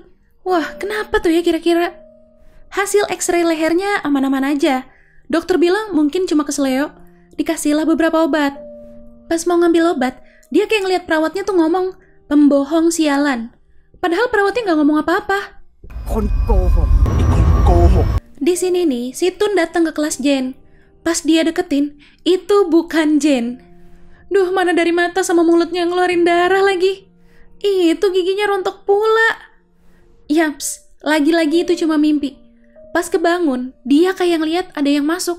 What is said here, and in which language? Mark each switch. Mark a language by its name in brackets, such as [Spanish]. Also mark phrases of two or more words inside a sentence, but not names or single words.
[Indonesian] Wah, kenapa tuh ya kira-kira? Hasil X-ray lehernya aman-aman aja. Dokter bilang mungkin cuma keseleo. Dikasihlah beberapa obat. Pas mau ngambil obat, dia kayak ngeliat perawatnya tuh ngomong, Pembohong sialan. Padahal perawatnya nggak ngomong apa-apa. [Thai] คนโกหกไอ้คนโกหก [Indonesian] Di sini nih, si Tun datang ke kelas Jen. Pas dia deketin, itu bukan Jen. Duh, mana dari mata sama mulutnya ngeluarin darah lagi. Itu giginya rontok pula. Yaps, lagi-lagi itu cuma mimpi. Pas kebangun, dia kayak ngeliat ada yang masuk.